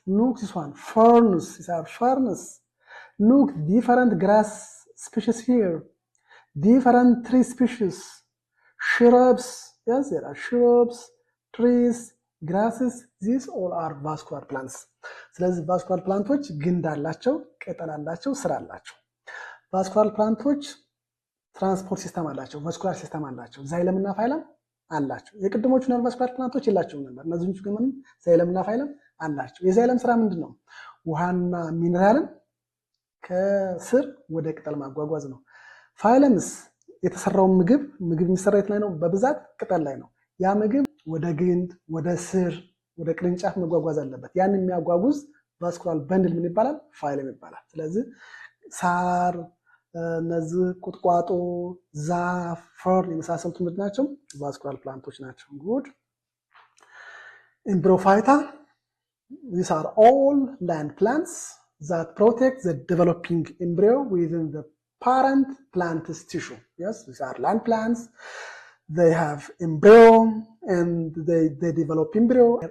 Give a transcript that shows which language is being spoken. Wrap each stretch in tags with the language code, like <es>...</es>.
<en>Look this one, ferns. These are ferns. Look, different grass species here, different tree species, shrubs. Yes, there are shrubs, trees, grasses. These all are vascular plants.</en> <am>ስለዚህ vascular plants ግንድ አላቸው፣ ቅጠል አላቸው፣ ስር አላቸው። vascular plants ትራንስፖርት ሲስተም አላቸው፣ ቫስኩላር ሲስተም አላቸው፣ ዛይለም እና ፋይለም አላቸው። የቅድሞቹ ነን-ቫስኩላር ፕላንቶች የላቸውም ነበር። እነዚህኞቹ ግን ዛይለም እና ፋይለም አላቸው። የዛይለም ስራ ምንድነው? ውሃና ሚነራልን ከስር ወደ ቅጠል ማጓጓዝ ነው። ፋይለምስ የተሰራው ምግብ የሚሰራው የት ላይ ነው? በብዛት ቅጠል ላይ ነው። ያ ምግብ ወደ ግንድ፣ ወደ ስር፣ ወደ ቅርንጫፍ መጓጓዝ አለበት። ያን የሚያጓጉዝ ቫስኩላር በንድል ምን ይባላል? ፋይለም ይባላል። ስለዚህ ሳር፣ እነዚህ ቁጥቋጦ፣ ዛፍ፣ ፈር የመሳሰሉት ምንድን ናቸው? ቫስኩላር ፕላንቶች ናቸው። ጉድ</am> <en>Embryophyta, these are all land plants that protect the developing embryo within the parent plant's tissue. Yes, these are land plants. They have embryo and they develop embryo.</en>